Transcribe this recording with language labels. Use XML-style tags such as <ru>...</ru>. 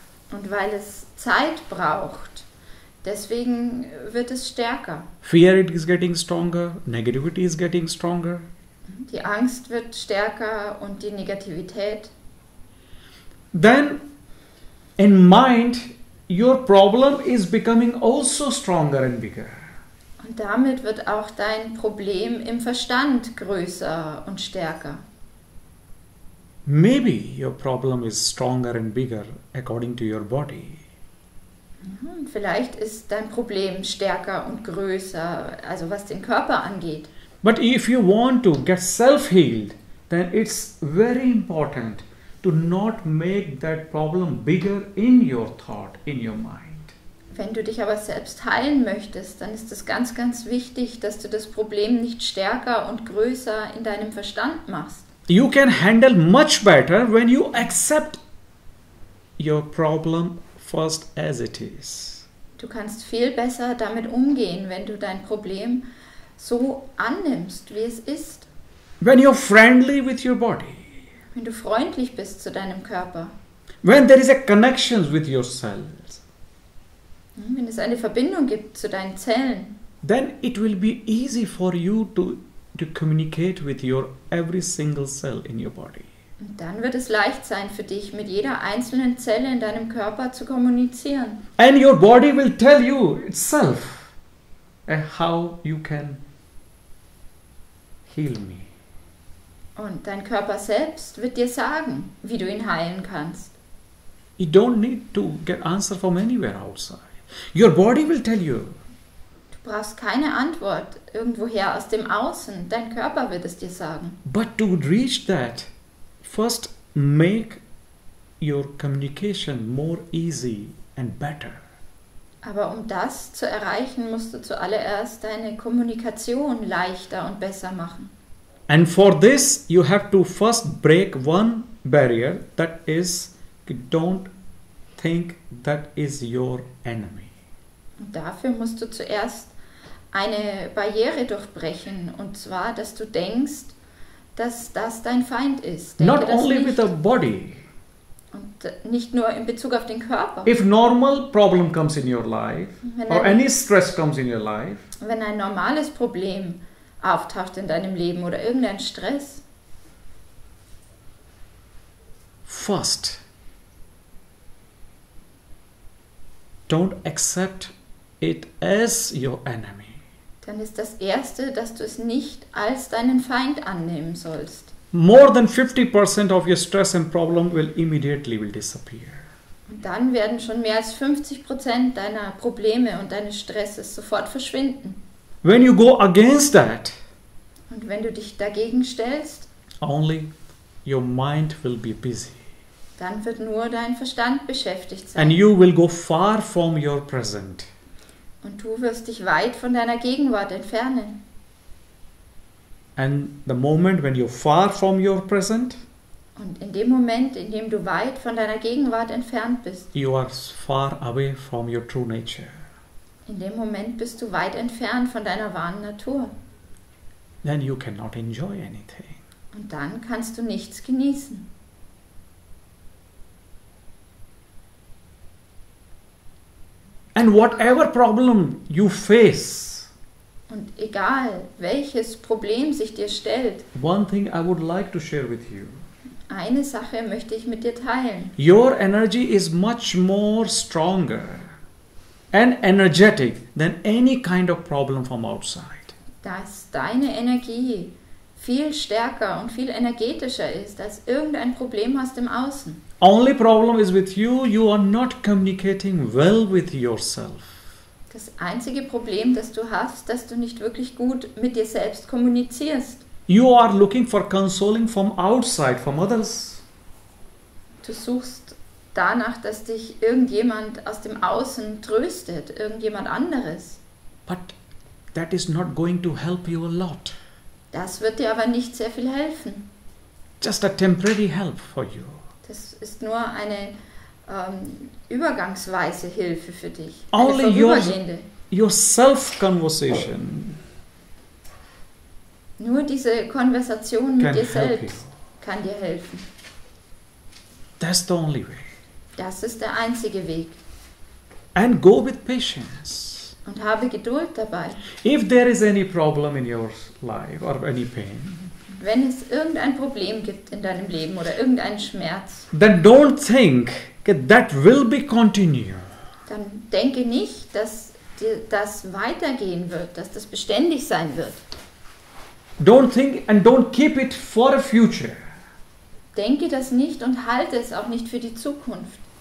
<de>Und weil es Zeit braucht, deswegen wird es stärker.</de> <en>Fear is getting stronger, negativity is getting stronger.</en> <de>Die Angst wird stärker und die Negativität.</de> <en>Then in mind, your problem is becoming also stronger and bigger.</en> <de>Und damit wird auch dein Problem im Verstand größer und stärker.</de> <en>Maybe your problem is stronger and bigger according to your body.</en> <de>Und vielleicht ist dein Problem stärker und größer, also was den Körper angeht.</de> <en>But if you want to get self-healed, then it's very important to not make that problem bigger in your thought, in your mind.</en> <de>Wenn du dich aber selbst heilen möchtest, dann ist es ganz, ganz wichtig, dass du das Problem nicht stärker und größer in deinem Verstand machst.</de> <en>You can handle much better when you accept your problem first as it is.</en> <de>Du kannst viel besser damit umgehen, wenn du dein Problem so annimmst, wie es ist.</de> <en>When you're friendly with your body.</en> <de>Wenn du freundlich bist zu deinem Körper.</de> <en>When there is a connection with your cells.</en> <de>Wenn es eine Verbindung gibt zu deinen Zellen.</de> <en>Then it will be easy for you to communicate with your every single cell in your body.</en> <de>Und dann wird es leicht sein für dich, mit jeder einzelnen Zelle in deinem Körper zu kommunizieren.</de> <en>And your body will tell you itself how you can heal me.</en> <de>Und dein Körper selbst wird dir sagen, wie du ihn heilen kannst.</de> <en>You don't need to get answer from anywhere outside. Your body will tell you.</en> <de>Du brauchst keine Antwort irgendwoher aus dem Außen. Dein Körper wird es dir sagen.</de> <en>But to reach that, first make your communication more easy and better.</en> <de>Aber um das zu erreichen, musst du zuallererst deine Kommunikation leichter und besser machen.</de> <en>And for this, you have to first break one barrier, that is, don't think that is your enemy.</en> <de>Und dafür musst du zuerst eine Barriere durchbrechen, und zwar, dass du denkst, dass das dein Feind ist. Denke</de> <en>Not</en> <de>das</de> <en>only</en> <de>nicht.</de> <en>with the body.</en> <de>Und nicht nur in Bezug auf den Körper.</de> <en>If normal problem comes in your life,</en> <de>Wenn</de> <en>or</en> <de>ein-</de> <en>any stress comes in your life,</en> <de>Wenn ein normales Problem auftaucht in deinem Leben oder irgendein Stress,</de> <en>first, don't accept it as your enemy.</en> <de>dann ist das Erste, dass du es nicht als deinen Feind annehmen sollst.</de> <en>More than 50% of your stress and problem will disappear.</en> <de>Und dann werden schon mehr als 50% deiner Probleme und deines Stresses sofort verschwinden.</de> <en>When you go against that,</en> <de>Und wenn du dich dagegen stellst,</de> <en>only your mind will be busy.</en> <de>dann wird nur dein Verstand beschäftigt sein.</de> <en>And you will go far from your present.</en> <de>Und du wirst dich weit von deiner Gegenwart entfernen.</de> <en>And the moment when you're far from your present,</en> <de>Und in dem Moment, in dem du weit von deiner Gegenwart entfernt bist,</de> <en>you are far away from your true nature.</en> <de>in dem Moment bist du weit entfernt von deiner wahren Natur.</de> <en>Then you cannot enjoy anything.</en> <de>Und dann kannst du nichts genießen.</de> <en>And whatever problem you face,</en> <de>Und egal, welches Problem sich dir stellt,</de> <en>one thing I would like to share with you.</en> <de>eine Sache möchte ich mit dir teilen.</de> <en>Your energy is much more stronger and energetic than any kind of problem from outside.</en> <de>Dass deine Energie viel stärker und viel energetischer ist, als irgendein Problem hast im Außen.</de> <en>Only problem is with you, you are not communicating well with yourself.</en> <de>Das einzige Problem, das du hast, dass du nicht wirklich gut mit dir selbst kommunizierst.</de> <en>You are looking for consoling from outside, from others.</en> <de>Du suchst danach, dass dich irgendjemand aus dem Außen tröstet, irgendjemand anderes.</de> <en>But that is not going to help you a lot.</en> <de>Das wird dir aber nicht sehr viel helfen.</de> <en>Just a temporary help for you.</en> <de>Das ist nur eine übergangsweise Hilfe für dich.</de> <en>Only</en> <de>Eine vorübergehende.</de> <en>your self-conversation</en> <de>Nur diese Konversation mit</de> <en>can</en> <de>dir</de> <en>help you.</en> <de>selbst kann dir helfen.</de> <en>That's the only way.</en> <de>Das ist der einzige Weg.</de> <en>And go with patience.</en> <de>Und habe Geduld dabei.</de> <en>If there is any problem in your life or any pain,</en> <de>Wenn es irgendein Problem gibt in deinem Leben oder irgendeinen Schmerz,</de> <en>then don't think that will be continue.</en> <de>dann denke nicht, dass dir das weitergehen wird, dass das beständig sein wird.</de> <en>Don't think and don't keep it for a future.</en> <de>Denke das nicht und halte es auch nicht für die Zukunft.</de>